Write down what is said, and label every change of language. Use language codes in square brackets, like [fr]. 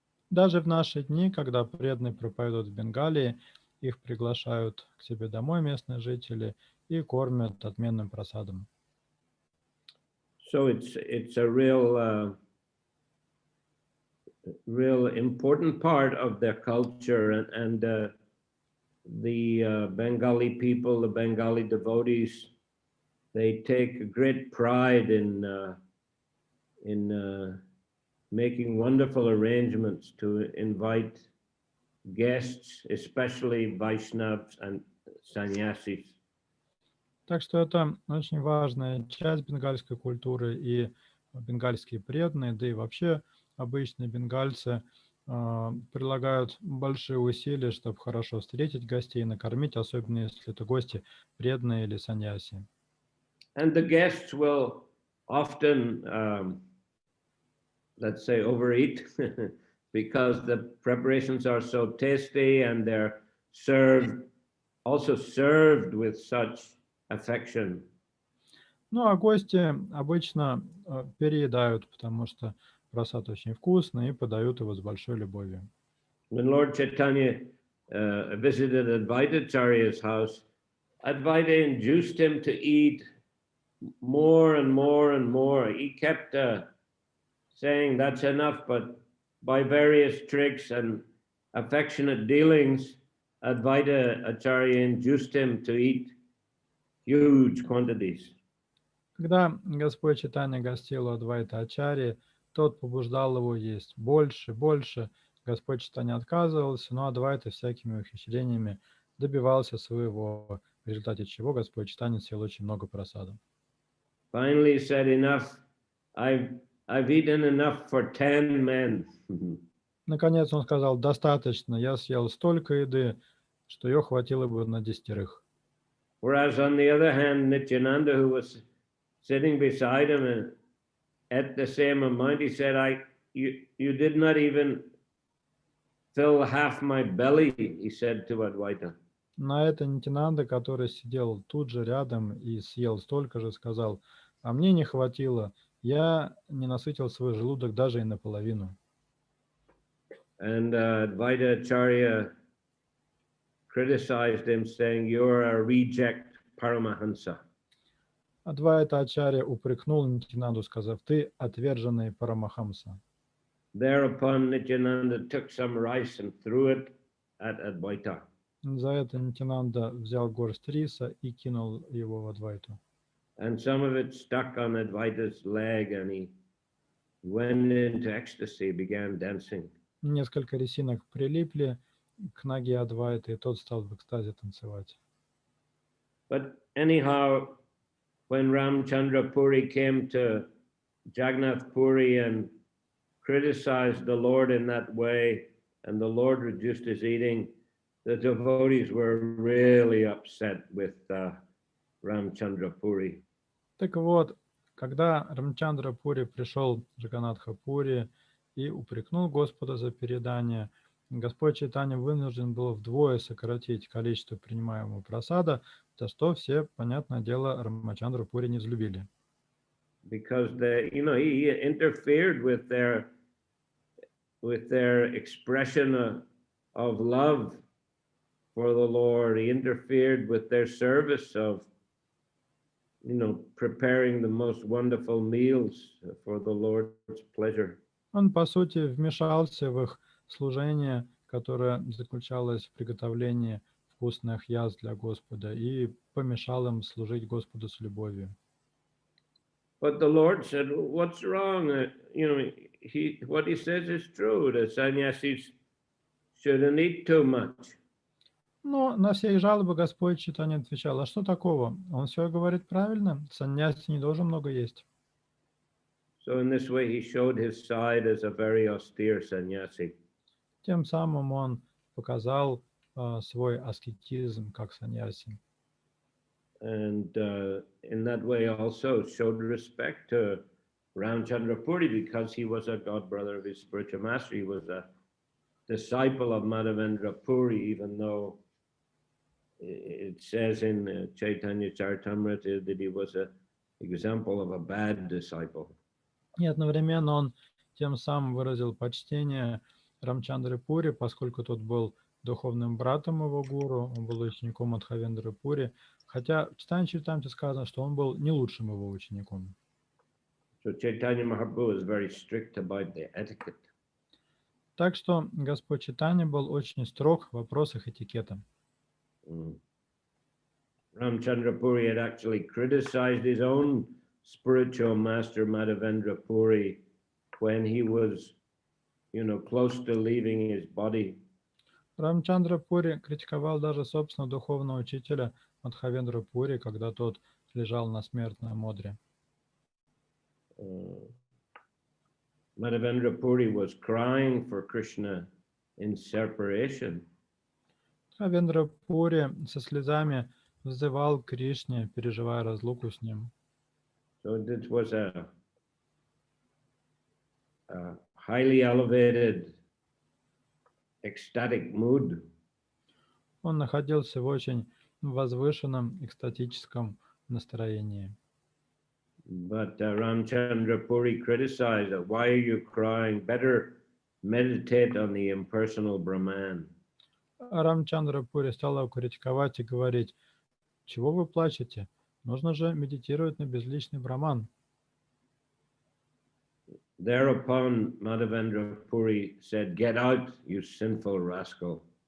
[ru] Даже в наши дни, когда преданные проповедуют в Бенгалии, их приглашают к себе домой местные жители и кормят отменным прасадом. [en] So it's a real important part of their culture, and the Bengali people, the Bengali devotees, they take great pride in making wonderful arrangements to invite guests, especially Vaishnavas and sannyasis. [ru] Так что это очень важная часть бенгальской культуры, и бенгальские преданные, да и вообще обычные бенгальцы прилагают большие усилия, чтобы хорошо встретить гостей, накормить, особенно если это гости преданные или саньяси. [en] And the guests will often, let's say, overeat because the preparations are so tasty and they're also served with such affection. [ru] Ну, а гости обычно переедают, потому что просад очень вкусный и подают его с большой любовью. [en] When Lord Chaitanya visited Advaita Acharya's house, Advaita induced him to eat more and more and more. He kept saying that's enough, but by various tricks and affectionate dealings, Advaita Acharya induced him to eat huge quantities. [ru] Когда Господь Чайтанья гостил у Адвайта Ачарьи, тот побуждал его есть больше, больше. Господь Чайтанья отказывался, но Адвайта всякими ухищрениями добивался своего, в результате чего Господь Чайтанья съел очень много просада. [en] Finally, he said, enough. I've eaten enough for 10 men. [ru] Наконец он сказал: достаточно, я съел столько еды, что ее хватило бы на 10. [en] Whereas on the other hand, Nityananda, who was sitting beside him and at the same amount, he said, you did not even fill half my belly, he said to Advaita. [ru] На это Нитянанда, который сидел тут же рядом и съел столько же, сказал: а мне не хватило, я не насытил свой желудок даже и наполовину. [en] And Advaita Acharya criticized him, saying, you're a reject Paramahansa. [ru] Адвайта Ачарья упрекнул Нитянанду, сказав: ты отверженный Парамахамса. [en] Thereupon Nityananda took some rice and threw it at Advaita. [ru] За это Нитянанда взял горсть риса и кинул его в Адвайту. [en] And some of it stuck on Advaita's leg, and he went into ecstasy, began dancing. [ru] Несколько рисинок прилипли к ноге Адвайты, и тот стал в экстазе танцевать. [en] But anyhow, when Ramchandra Puri came to Jagannath Puri and criticized the Lord in that way, and the Lord reduced his eating, the devotees were really upset with Ramchandra Puri. [ru] Так вот, когда Рамчандра Пури пришел в Джаганатха Пури и упрекнул Господа за переедание, Господь Чайтанья вынужден был вдвое сократить количество принимаемого прасада, за что все, понятное дело, Рамачандру Пури не взлюбили. [en] Because he interfered with their expression of love for the Lord. He interfered with their service of, preparing the most wonderful meals for the Lord's pleasure. [ru] Он, по сути, вмешался в их служение, которое заключалось в приготовлении вкусных яств для Господа, и помешал им служить Господу с любовью. [en] But the Lord said, what's wrong? What he says is true. The sannyasis shouldn't eat too much. [ru] Но на все их жалобы Господь Чайтанья отвечал: а что такого? Он все говорит правильно, саньяси не должен много есть. [en] So in this way he showed his side as a very austere sannyasi. [ru] Тем самым он показал свой аскетизм как саньяси. [en] And in that way also showed respect to Ramchandra Puri because he was a god brother of his spiritual master. He was a disciple of Madhavendra Puri, even though it says in Chайтанья Чаритамрита that he was an example of a bad disciple. [ru] И одновременно он тем самым выразил почтение Рамчандры Пури, поскольку тот был духовным братом его гуру, он был учеником Мадхавендры Пури, хотя в Чайтанья Чаритамрите сказано, что он был не лучшим его учеником. [en] So Chaitanya Mahaprabhu is very strict about the etiquette. [ru] Так что Господь Чайтанья был очень строг в вопросах этикета. [en] Ramchandra Puri had actually criticized his own spiritual master Madhavendra Puri when he was, close to leaving his body. [ru] Рамчандра Пури критиковал даже собственного духовного учителя Мадхавендра Пури, когда тот лежал на смертном одре. [en] Madhavendra Puri was crying for Krishna in separation. [ru] Мадхавендра Пури со слезами взывал к Кришне, переживая разлуку с ним. [en] So this was a highly elevated, ecstatic mood. [ru] Он находился в очень возвышенном экстатическом настроении. [en] But Ramchandra Puri criticized it. Why are you crying? Better meditate on the impersonal Brahman. [ru] Рамчандра Пури стал его критиковать и говорить: чего вы плачете? Нужно же медитировать на безличный Браман. [en] Thereupon Madhavendra Puri said, "Get out, you sinful rascal."